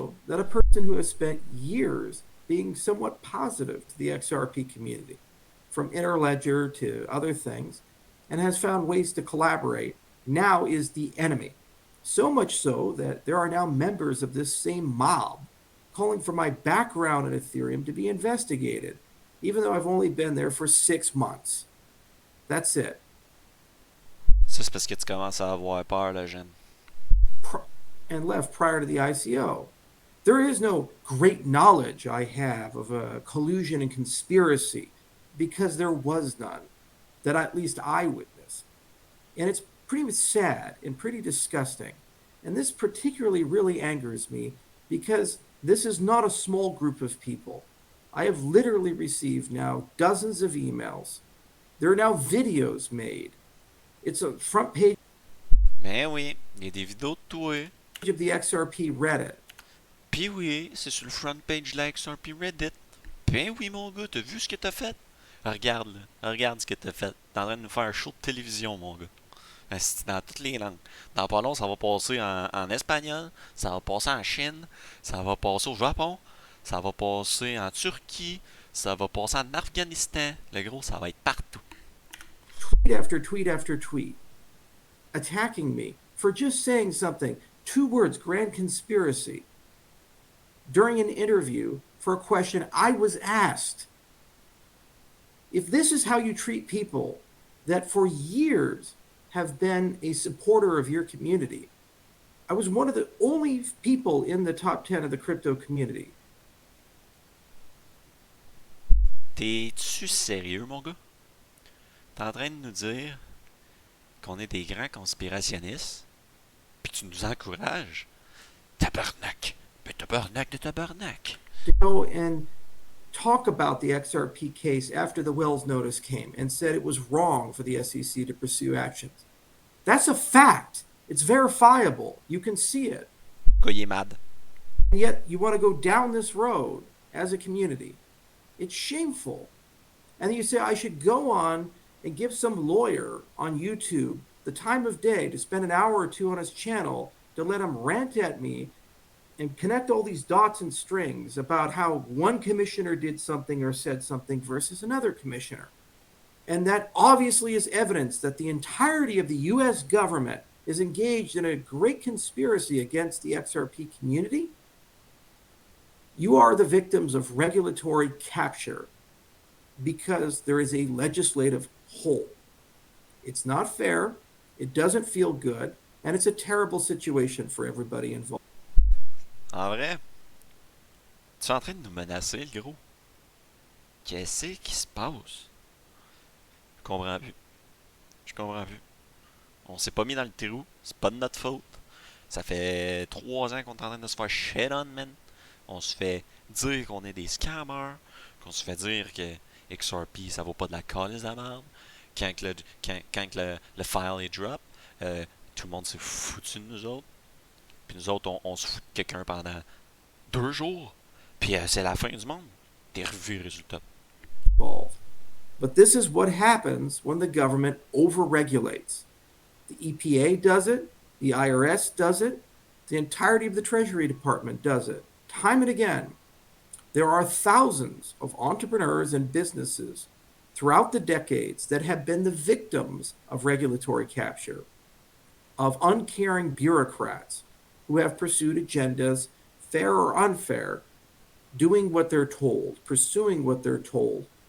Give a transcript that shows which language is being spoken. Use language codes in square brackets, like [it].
[en] That a person who has spent years being somewhat positive to the XRP community, from Interledger to other things, and has found ways to collaborate, now is the enemy. So much so that there are now members of this same mob calling for my background in Ethereum to be investigated, even though I've only been there for 6 months. That's it. [fr] Ça, c'est parce que tu commences à avoir peur, là, jeune. [en] And left prior to the ICO. There is no great knowledge I have of a collusion and conspiracy, because there was none that at least I witnessed. And it's pretty sad and pretty disgusting. And this particularly really angers me because this is not a small group of people. I have literally received now dozens of emails. There are now videos made. It's a front page [fr] Ben oui, il y a des vidéos de toi. [en] of the XRP Reddit. [fr] Puis oui, c'est sur le front page de la XRP Reddit. Ben oui, mon gars, t'as vu ce que t'as fait? Regarde, là. Regarde ce que t'as fait. T'es en train de nous faire un show de télévision, mon gars. C'est dans toutes les langues. Dans pas long, ça va passer en espagnol, ça va passer en Chine, ça va passer au Japon, ça va passer en Turquie, ça va passer en Afghanistan. Le gros, ça va être partout. [en] Tweet after tweet after tweet attacking me for just saying something. 2 words, grand conspiracy, during an interview for a question I was asked. If this is how you treat people that for years have been a supporter of your community, I was one of the only people in the top 10 of the crypto community. [fr] T'es-tu sérieux, mon gars? T'es en train de nous dire qu'on est des grands conspirationnistes? Puis tu nous encourages? Tabarnak! Ben tabarnak de tabarnak! [en] To go and talk about the XRP case after the Wells notice came and said it was wrong for the SEC to pursue actions. That's a fact. It's verifiable. You can see it. [fr] Quoi, il est mad. [en] And yet you want to go down this road as a community. It's shameful. And then you say, I should go on and give some lawyer on YouTube the time of day to spend an hour or two on his channel to let him rant at me and connect all these dots and strings about how one commissioner did something or said something versus another commissioner. And that obviously is evidence that the entirety of the US government is engaged in a great conspiracy against the XRP community. You are the victims of regulatory capture because there is a legislative hole. It's not fair, it doesn't feel good, and it's a terrible situation for everybody involved. [fr] En vrai, tu es en train de nous menacer, le gros. Qu'est-ce qui se passe? Je comprends plus. Je comprends plus. On s'est pas mis dans le trou, c'est pas de notre faute. Ça fait 3 ans qu'on est en train de se faire [en] shit on, man. [fr] On se fait dire qu'on est des scammers, qu'on se fait dire que XRP ça vaut pas de la calice de la merde. Quand le file est drop, tout le monde s'est foutu de nous autres. Puis nous autres, on se fout de quelqu'un pendant 2 jours. Puis c'est la fin du monde. T'es revu le résultat. [en] But this is what happens when the government overregulates. The EPA does it, the IRS does it, the entirety of the Treasury Department does it. Time and again, there are thousands of entrepreneurs and businesses throughout the decades that have been the victims of regulatory capture, of uncaring bureaucrats who have pursued agendas, fair or unfair, doing what they're told, pursuing what they're told.